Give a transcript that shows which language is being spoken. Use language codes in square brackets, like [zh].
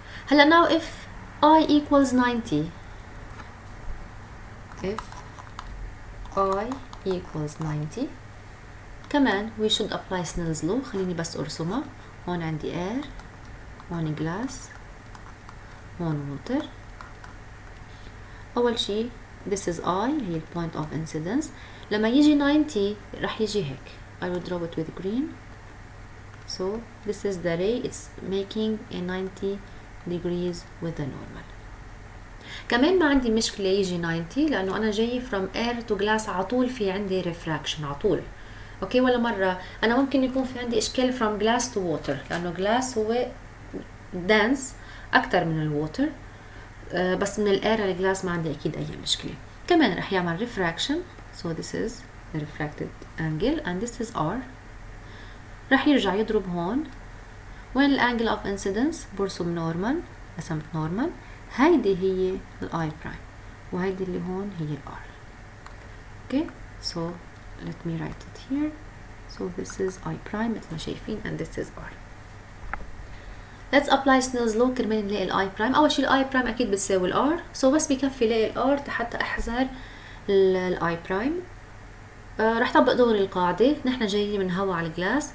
[en] هلا now if I equals 90، if I equals 90 كمان we should apply Snell's law. [ar] خليني بس أرسمها. هون عندي air، هون glass، هون water. [en] أول شي this is I هي point of incidence. [ar] لما يجي 90 رح يجي هيك. [en] I will draw it with green. So this is the ray, it's making a 90 degrees with the normal. [ar] كمان ما عندي مشكلة يجي 90 لأنه أنا جاي [en] from air to glass [ar] عطول في عندي refraction عطول. أوكي ولا مرة أنا ممكن يكون في عندي إشكال [en] from glass to water [ar] لأنه glass هو dense أكتر من الووتر. بس من الاير للجلاس ما عندي أكيد أي مشكلة. كمان رح يعمل refraction. [en] So this is the refracted angle and this is R. [ar] رح يرجع يضرب هون. وين الانجل of incidence؟ برسم normal. رسمت normal. هيدي هي ال I prime وهيدي اللي هون هي ال R. [en] Okay so let me write it here. So this is I prime [ar] مثل ما شايفين [en] and this is R. Let's apply Snell's law [ar] كرمال نلاقي ال I prime. أول شي ال I prime أكيد بتساوي ال R. So بس بكفي لاقي ال R حتى أحذر ال I prime. رح طبق دغري القاعدة. نحن جايين من هوا على الجلاس.